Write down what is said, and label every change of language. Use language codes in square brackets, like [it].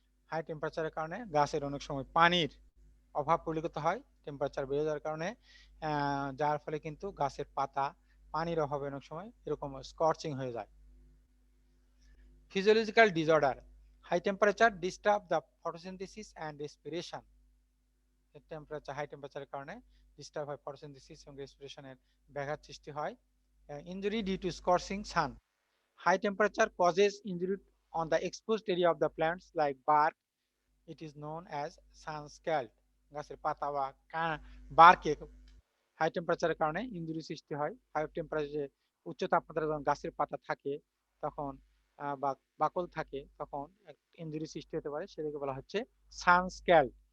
[bn] High টেম্পারেচারের কারণে গাছের অনেক সময় পানির অভাব পরিলক্ষিত হয় টেম্পারেচার বেড়ে যাওয়ার কারণে, যার ফলে কিন্তু গাছের পাতা পানির অভাবে অনেক সময় এরকম স্কর্চিং হয়ে যায়। [en] Physiological disorder, high temperature disturb the photosynthesis and respiration. [bn] High টেম্পারেচারের কারণে ডিস্টার্ব হয় ফটোসিনথেসিস এবং রেসপিরেশনের ব্যাঘাত সৃষ্টি হয়। [en] Injury due to scorching sun, high temperature causes injury on the exposed area of the plants like bark. It is known as sun scald. [bn] গাছের পাতা বা বার্কে high টেম্পারেচারের কারণে ইনজুরি সৃষ্টি হয়। হাই টেম্পারেচারে উচ্চ তাপমাত্রায় যখন গাছের পাতা থাকে তখন বা বাকল থাকে তখন ইনজুরি সৃষ্টি হতে পারে, সেটাকে বলা হচ্ছে সান স্ক্যাল্ড।